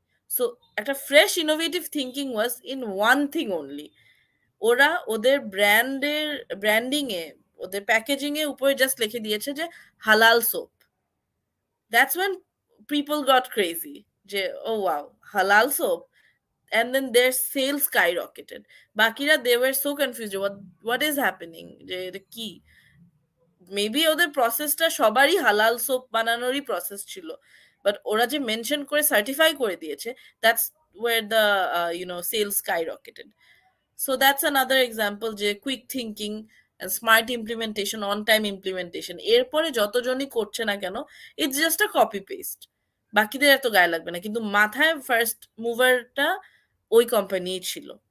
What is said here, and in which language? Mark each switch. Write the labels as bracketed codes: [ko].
[bn] So একটা fresh innovative thinking [en] was in one thing only, [bn] ওরা ওদের ব্র্যান্ডিং এ ওদের প্যাকেজিং এ উপরে জাস্ট লিখে দিয়েছে যে হালাল soap. [en] That's when people got crazy যে oh wow, হালাল soap, and then their sales skyrocketed. বাকিরা they were so confused, what is happening, [bn] যে এটা কি। মেবি ওদের প্রসেসটা সবারই হালাল সোপ বানানোরই প্রসেস ছিল, বাট ওরা যে মেনশন করে সার্টিফাই করে দিয়েছে, [en] That's where the sales skyrocketed. [bn] So that's another example যে quick thinking, smart implementation, on time implementation, এরপরে যতজনই করছে না কেন [en] it's just a copy paste, [bn] বাকিদের এত গায়ে লাগবে না, কিন্তু মাথায় ফার্স্ট মুভারটা ওই কোম্পানিই ছিল।